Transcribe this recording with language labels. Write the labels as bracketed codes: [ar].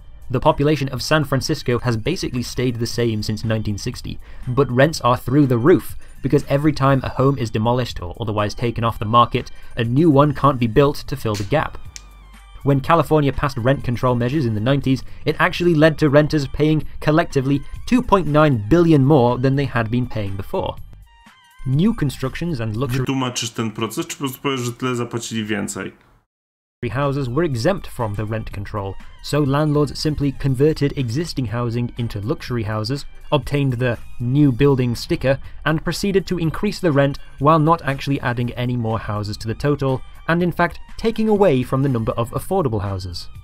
[en] The population of San Francisco has basically stayed the same since 1960, but rents are through the roof because every time a home is demolished or otherwise taken off the market, a new one can't be built to fill the gap. When California passed rent control measures in the 90s, it actually led to renters paying collectively $2.9 billion more than they had been paying before. New constructions and luxury [pl] Wytłumaczysz ten proces, czy po prostu powiesz, że tyle zapłacili więcej? [en] houses were exempt from the rent control, so landlords simply converted existing housing into luxury houses, obtained the new building sticker, and proceeded to increase the rent while not actually adding any more houses to the total, and in fact taking away from the number of affordable houses.